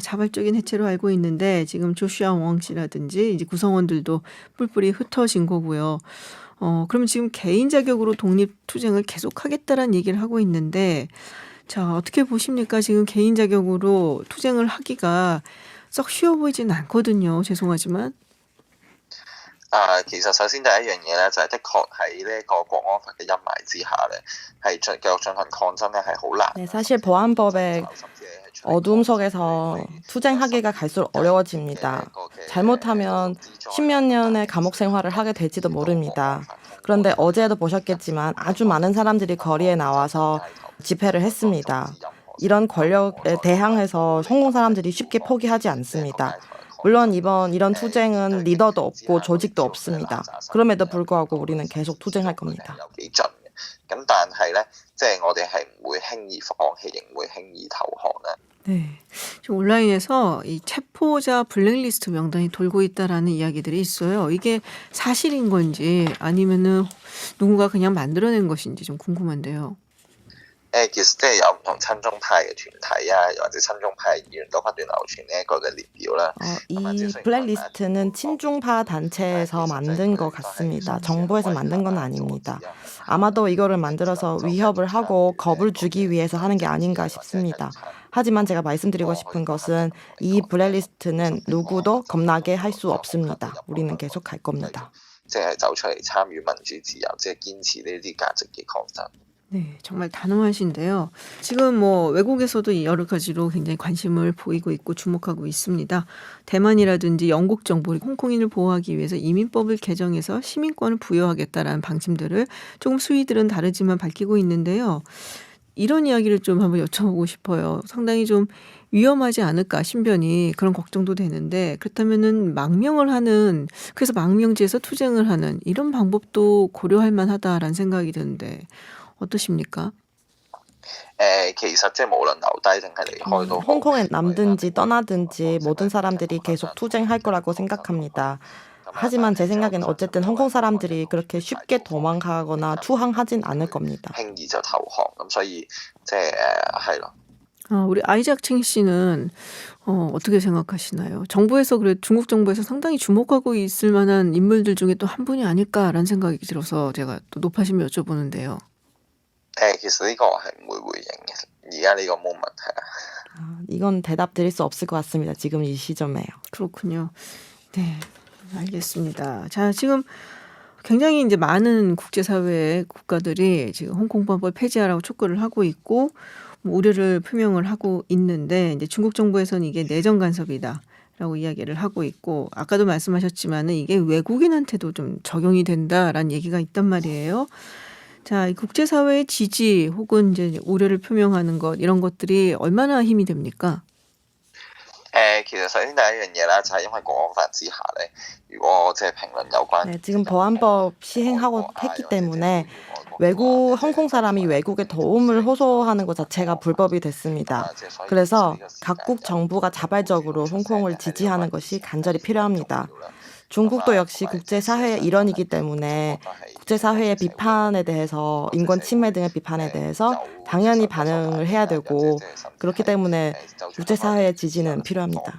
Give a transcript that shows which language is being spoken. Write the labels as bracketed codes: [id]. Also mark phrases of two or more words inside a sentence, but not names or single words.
[ko] 자발적인 해체로 알고 있는데 지금 조슈아 웡 씨라든지 이제 구성원들도 뿔뿔이 흩어진 거고요. 그러면 지금 개인 자격으로 독립 투쟁을 계속하겠다라는 얘기를 하고 있는데 자, 어떻게 보십니까? 지금 개인 자격으로 투쟁을 하기가 썩 쉬워 보이지는 않거든요. 죄송하지만. [yue] 其實首先第一樣嘢咧，就係的確喺呢個國安法嘅陰霾之下咧，係繼續進行抗爭咧，係好難。 [ko] 네, 사실 보안법의 어두움 속에서 투쟁하기가 갈수록 어려워집니다. 잘못하면 10몇 년의 감옥 생활을 하게 될지도 모릅니다. 그런데 어제도 보셨겠지만 아주 많은 사람들이 거리에 나와서 집회를 했습니다. 이런 권력에 대항해서 홍콩 사람들이 쉽게 포기하지 않습니다. 물론 이런 투쟁은 리더도 없고 조직도 없습니다. 그럼에도 불구하고 우리는 계속 투쟁할 겁니다. [yue] 咁但係咧，即係我哋係唔會輕易放棄，亦唔會輕易投降咧。 [ko] 네, 지금 온라인에서 이 체포자 블랙리스트 명단이 돌고 있다라는 이야기들이 있어요. 이게 사실인 건지 아니면은 누군가 그냥 만들어낸 것인지 좀 궁금한데요. [yue] 其實即係有唔同親中派嘅團體啊，又或者親中派議員都不斷流傳呢一個嘅列表啦。 [ko] 이 블랙리스트는 친중파 단체에서 만든 것 같습니다. 정부에서 만든 건 아닙니다. 아마도 이거를 만들어서 위협을 하고 겁을 주기 위해서 하는 게 아닌가 싶습니다. 하지만 제가 말씀드리고 싶은 것은 이 블랙리스트는 누구도 겁나게 할 수 없습니다. 우리는 계속 갈 겁니다. [yue] 即係走出嚟參與民主自由，即係堅持呢啲價值嘅抗爭。 [ko] 네, 정말 단호하신데요. 지금 뭐 외국에서도 여러 가지로 굉장히 관심을 보이고 있고 주목하고 있습니다. 대만이라든지 영국 정부, 홍콩인을 보호하기 위해서 이민법을 개정해서 시민권을 부여하겠다라는 방침들을 조금 수위들은 다르지만 밝히고 있는데요. 이런 이야기를 좀 한번 여쭤보고 싶어요. 상당히 좀 위험하지 않을까 신변이 그런 걱정도 되는데 그렇다면은 망명을 하는 그래서 망명지에서 투쟁을 하는 이런 방법도 고려할 만하다라는 생각이 드는데 어떠십니까? [yue] 其實即係無論留低定係離開都好。 [ko] 홍콩에 남든지 떠나든지 모든 사람들이 계속 투쟁할 거라고 생각합니다. 하지만 제 생각에는 어쨌든 홍콩 사람들이 그렇게 쉽게 도망가거나 투항하진 않을 겁니다. [yue] 輕易就投降咁，所以即係係咯。 [ko] 우리 아이작 칭 씨는 어떻게 생각하시나요? 정부에서 그래 중국 정부에서 상당히 주목하고 있을 만한 인물들 중에 또 한 분이 아닐까라는 생각이 들어서 제가 또 높아심에 여쭤보는데요. [yue] 其實呢個係唔會回應嘅，而家呢個 moment 係啊。 [ko] 이건 대답 드릴 수 없을 것 같습니다. 지금 이 시점에요. 그렇군요. 네, 알겠습니다. 자, 지금 굉장히 이제 많은 국제사회의 국가들이 지금 홍콩법을 폐지하라고 촉구를 하고 있고 우려를 표명을 하고 있는데 이제 중국 정부에서는 이게 내정 간섭이다라고 이야기를 하고 있고 아까도 말씀하셨지만은 이게 외국인한테도 좀 적용이 된다라는 얘기가 있단 말이에요. 자, 이 국제사회의 지지 혹은 이제 우려를 표명하는 것 이런 것들이 얼마나 힘이 됩니까? [yue] 其實首先第一樣嘢啦，就係因為國安法之下咧，如果即係評論有關 [ko] 네, 지금 보안법 시행하고 했기 때문에 외국 홍콩 사람이 외국에 도움을 호소하는 것 자체가 불법이 됐습니다. 그래서 각국 정부가 자발적으로 홍콩을 지지하는 것이 간절히 필요합니다. 중국도 역시 국제사회의 일원이기 때문에 국제사회의 비판에 대해서 인권 침해 등의 비판에 대해서 당연히 반응을 해야 되고 그렇기 때문에 국제사회의 지지는 필요합니다.